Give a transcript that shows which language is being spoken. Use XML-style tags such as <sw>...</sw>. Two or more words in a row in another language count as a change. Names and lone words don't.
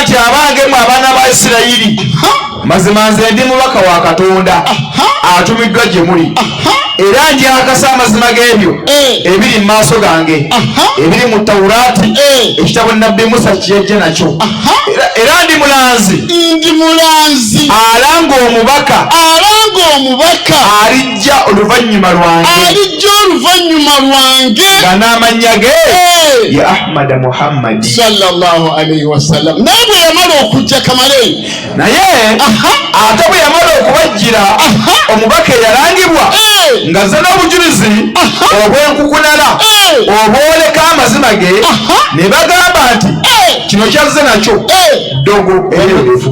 <lg>nti abange mwe abaana ba Isirayiri, mazima nze ndi mubaka wa Katonda atumiddwa gye muli, era njakasa amazima g'ebyo ebiri mu maaso gange, ebiri mu Tawulaati, ekitabo nabbi Musa kyejje nakyo, era ndi mulanzi alanga omubaka alijja oluvannyuma lwange nga n'amannya ge ya Ahmad Muhammad</lg> <ar>صلى الله عليه وسلم.</ar> <lg>Naye bwe yamala okujja Kamale, naye ate bwe yamala okubajjira omubaka eyalangibwa ng'azze n'obujulizi obw'enkukunala obwoleka amazima ge, ne bagamba nti kino kyazze nakyo ddogo ereereefu.</lg>